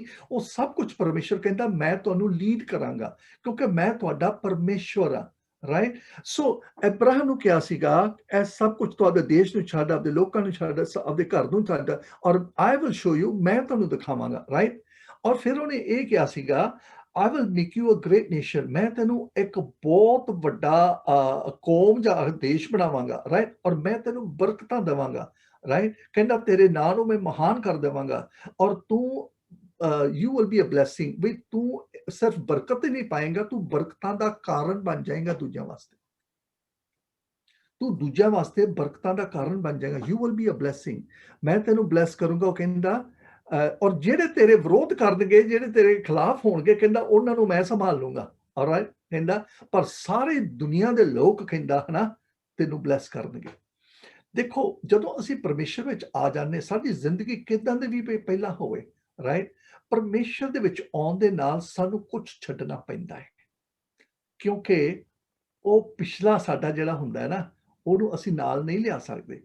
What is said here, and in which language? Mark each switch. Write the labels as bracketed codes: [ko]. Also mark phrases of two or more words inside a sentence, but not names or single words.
[pa] ਉਹ ਸਭ ਕੁਝ ਪਰਮੇਸ਼ਰ ਕਹਿੰਦਾ ਮੈਂ ਤੁਹਾਨੂੰ ਲੀਡ ਕਰਾਂਗਾ ਕਿਉਂਕਿ ਮੈਂ ਤੁਹਾਡਾ ਪਰਮੇਸ਼ਵਰ ਆ। ਰਾਈਟ। ਸੋ ਅਬਰਾਹਮ ਨੂੰ ਕਿਹਾ ਸੀਗਾ ਇਹ ਸਭ ਕੁਝ ਤੁਹਾਡੇ ਦੇਸ਼ ਨੂੰ ਛੱਡ, ਆਪਦੇ ਲੋਕਾਂ ਨੂੰ ਛੱਡ, ਆਪਦੇ ਘਰ ਨੂੰ ਛੱਡ, ਔਰ [en] I will show you, [pa] ਮੈਂ ਤੁਹਾਨੂੰ ਦਿਖਾਵਾਂਗਾ। ਰਾਈਟ। ਔਰ ਫਿਰ ਉਹਨੇ ਇਹ ਕਿਹਾ ਸੀਗਾ [en] I will make you a great nation, [pa] ਮੈਂ ਤੈਨੂੰ ਇੱਕ ਬਹੁਤ ਵੱਡਾ ਕੌਮ ਜਾਂ ਦੇਸ਼ ਬਣਾਵਾਂਗਾ। ਰਾਈਟ। ਔਰ ਮੈਂ ਤੈਨੂੰ ਬਰਕਤਾਂ ਦੇਵਾਂਗਾ। ਰਾਈਟ। ਕਹਿੰਦਾ ਤੇਰੇ ਨਾਂ ਨੂੰ ਮੈਂ ਮਹਾਨ ਕਰ ਦੇਵਾਂਗਾ ਔਰ ਤੂੰ [en] you will be a blessing, [pa] ਵੀ ਤੂੰ ਸਿਰਫ ਬਰਕਤ ਹੀ ਨਹੀਂ ਪਾਏਗਾ, ਤੂੰ ਬਰਕਤਾਂ ਦਾ ਕਾਰਨ ਬਣ ਜਾਏਗਾ ਦੂਜਿਆਂ ਵਾਸਤੇ। ਤੂੰ ਦੂਜਿਆਂ ਵਾਸਤੇ ਬਰਕਤਾਂ ਦਾ ਕਾਰਨ ਬਣ ਜਾਏਗਾ। [en] You will be a blessing, [pa] ਮੈਂ ਤੈਨੂੰ ਬਲੈਸ ਕਰੂੰਗਾ। ਉਹ ਕਹਿੰਦਾ ਔਰ ਜਿਹੜੇ ਤੇਰੇ ਵਿਰੋਧ ਕਰਨਗੇ, ਜਿਹੜੇ ਤੇਰੇ ਖਿਲਾਫ ਹੋਣਗੇ, ਕਹਿੰਦਾ ਉਹਨਾਂ ਨੂੰ ਮੈਂ ਸੰਭਾਲ ਲੂੰਗਾ। ਆਲਰਾਈਟ। ਕਹਿੰਦਾ ਪਰ ਸਾਰੇ ਦੁਨੀਆ ਦੇ ਲੋਕ ਕਹਿੰਦਾ ਹਨਾ ਤੈਨੂੰ ਬਲੈਸ ਕਰਨਗੇ। ਦੇਖੋ ਜਦੋਂ ਅਸੀਂ ਪਰਮੇਸ਼ਰ ਵਿੱਚ ਆ ਜਾਂਦੇ, ਸਾਡੀ ਜ਼ਿੰਦਗੀ ਕਿਦਾਂ ਦੀ ਵੀ ਪਹਿਲਾਂ ਹੋਵੇ, ਰਾਈਟ, ਪਰਮੇਸ਼ਰ ਦੇ ਵਿੱਚ ਆਉਣ ਦੇ ਨਾਲ ਸਾਨੂੰ ਕੁਝ ਛੱਡਣਾ ਪੈਂਦਾ ਹੈ ਕਿਉਂਕਿ ਉਹ ਪਿਛਲਾ ਸਾਡਾ ਜਿਹੜਾ ਹੁੰਦਾ ਹੈ ਨਾ ਉਹਨੂੰ ਅਸੀਂ ਨਾਲ ਨਹੀਂ ਲਿਆ ਸਕਦੇ।